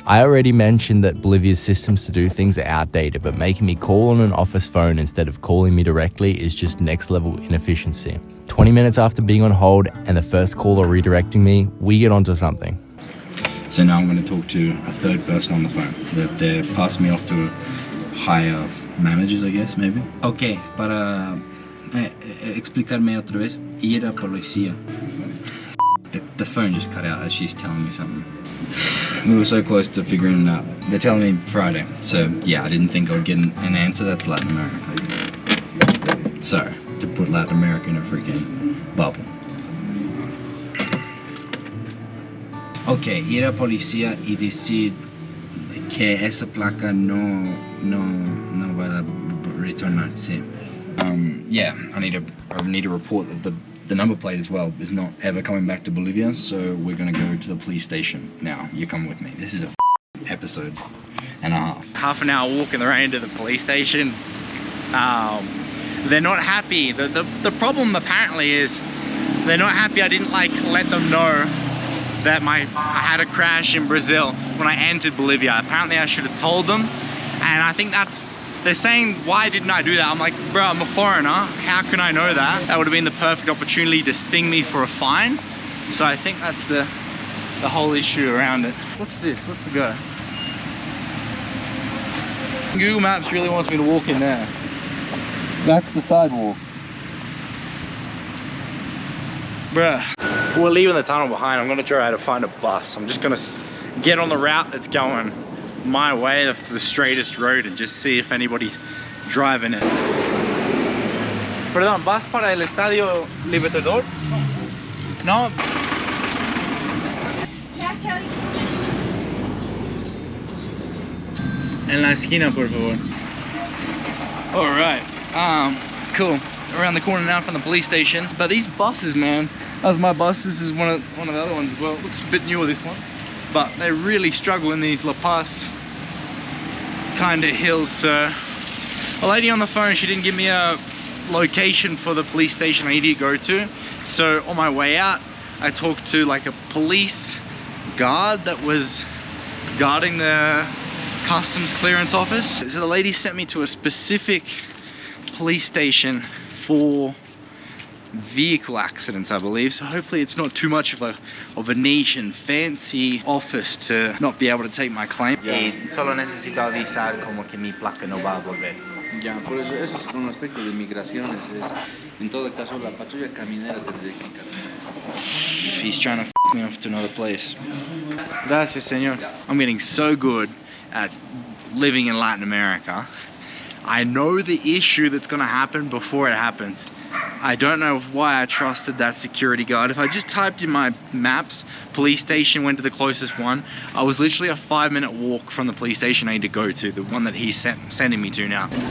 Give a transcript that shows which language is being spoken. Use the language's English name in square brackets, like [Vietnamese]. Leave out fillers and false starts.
[English] I already mentioned that Bolivia's systems to do things are outdated, but making me call on an office phone instead of calling me directly is just next level inefficiency. 20 minutes after being on hold and the first caller redirecting me, we get onto something. So now I'm going to talk to a third person on the phone. They're passing me off to higher managers, I guess, maybe. [Spanish] Okay, para explicarme otra vez, ir a policía. [English] The phone just cut out as she's telling me something. We were so close to figuring it out. They're telling me Friday, so yeah, I didn't think I would get an answer. That's Latin America. Sorry to put Latin America in a freaking bubble. [Spanish] Ok, ir a policía y decir que esa placa no va a retornarse. [English] Yeah, I need to report that the number plate as well is not ever coming back to Bolivia, so we're gonna go to the police station now. You come with me. This is a episode and a half. Half an hour walk in the rain to the police station. They're not happy. The problem apparently is they're not happy I didn't let them know that I had a crash in Brazil when I entered Bolivia. Apparently I should have told them, and I think they're saying, why didn't I do that? I'm like, bro, I'm a foreigner. How can I know that? That would have been the perfect opportunity to sting me for a fine. So I think that's the whole issue around it. What's this? What's the go? Google Maps really wants me to walk in there. That's the sidewalk. Bruh. We're leaving the tunnel behind. I'm gonna try to find a bus. I'm just gonna get on the route that's going my way, the straightest road, and just see if anybody's driving it. [Spanish] Perdón, ¿vas para el Estadio Libertador? No. En la esquina, por favor. [English] All right. Cool. Around the corner now from the police station. But these buses, man, that was my bus. This is one of the other ones as well. It looks a bit newer, this one. But they really struggle in these La Paz kind of hills. So a lady on the phone, she didn't give me a location for the police station I need to go to. So on my way out, I talked to like a police guard that was guarding the customs clearance office. So the lady sent me to a specific police station for vehicle accidents, I believe. So hopefully it's not too much of a niche and fancy office to not be able to take my claim. [Spanish] Solo necesito avisar como que mi placa no va a volver. Ya, por eso es con respecto de migraciones. En todo caso, la patrulla caminera tendría que encargar. [English] He's trying to f me off to another place. [Spanish] Gracias, señor. [English] I'm getting so good at living in Latin America. I know the issue that's gonna happen before it happens. I don't know why I trusted that security guard. If I just typed in my maps, police station, went to the closest one, I was literally a 5-minute walk from the police station I need to go to, the one that he's sending me to now.